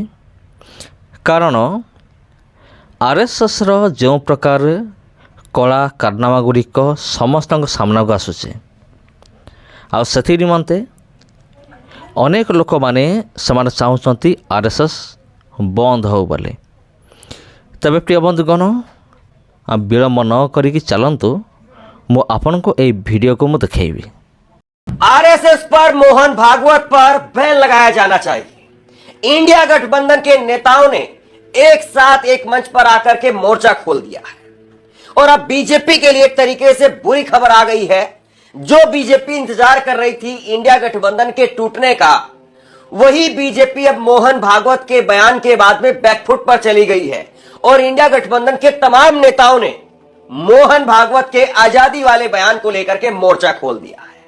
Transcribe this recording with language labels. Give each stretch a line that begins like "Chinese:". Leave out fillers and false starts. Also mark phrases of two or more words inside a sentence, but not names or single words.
Odia: କାରଣ RSSର ଯେଉଁ ପ୍ରକାର କଳା କାରନାମା ଗୁଡ଼ିକ ସମସ୍ତଙ୍କ ସାମ୍ନାକୁ ଆସୁଛି, ଆଉ ସେଥି ନିମନ୍ତେ ଅନେକ ଲୋକମାନେ ସେମାନେ ଚାହୁଁଛନ୍ତି RSS ବନ୍ଦ ହେଉ ବୋଲି। ତେବେ ପ୍ରିୟ ବନ୍ଧୁଗଣ, ବିଳମ୍ବ ନ କରିକି ଚାଲନ୍ତୁ, ମୁଁ ଆପଣଙ୍କୁ ଏହି ଭିଡ଼ିଓକୁ ମୁଁ ଦେଖାଇବି।
Hindi: RSS पर मोहन भागवत पर बैन लगाया जाना चाहिए। इंडिया गठबंधन के नेताओं ने एक साथ एक मंच पर आकर के मोर्चा खोल दिया है और अब बीजेपी के लिए एक तरीके से बुरी खबर आ गई है। जो बीजेपी इंतजार कर रही थी इंडिया गठबंधन के टूटने का, वही बीजेपी अब मोहन भागवत के बयान के बाद में बैकफुट पर चली गई है और इंडिया गठबंधन के तमाम नेताओं ने मोहन भागवत के आजादी वाले बयान को लेकर के मोर्चा खोल दिया है।